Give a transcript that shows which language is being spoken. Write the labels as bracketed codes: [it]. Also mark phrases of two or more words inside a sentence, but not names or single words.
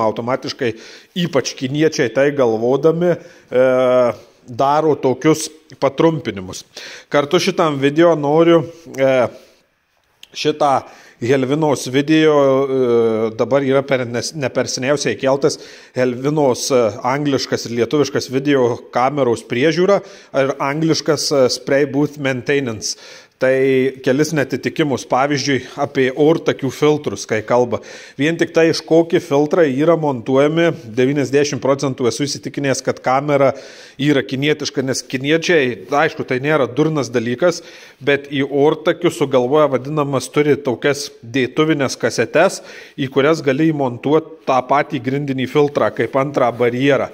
[lt] Automatiškai, ypač kiniečiai tai galvodami, daro tokius patrumpinimus. Kartu šitam video noriu šitą Helvinos video, dabar yra ne per seniausiai keltas Helvinos angliškas ir lietuviškas video kameros priežiūra ir angliškas [en] spray booth maintenance. [lt] Tai kelis netitikimus, pavyzdžiui, apie ortakių filtrus, kai kalba. Vien tik tai, iš kokį filtrai yra montuojami, 90% esu įsitikinęs, kad kamera yra kinietiška, nes kiniečiai, aišku, tai nėra durnas dalykas, bet į ortakius sugalvoja vadinamas, turi tokias dėtuvinės kasetes, į kurias gali įmontuoti tą patį grindinį filtrą, kaip antrą barjerą.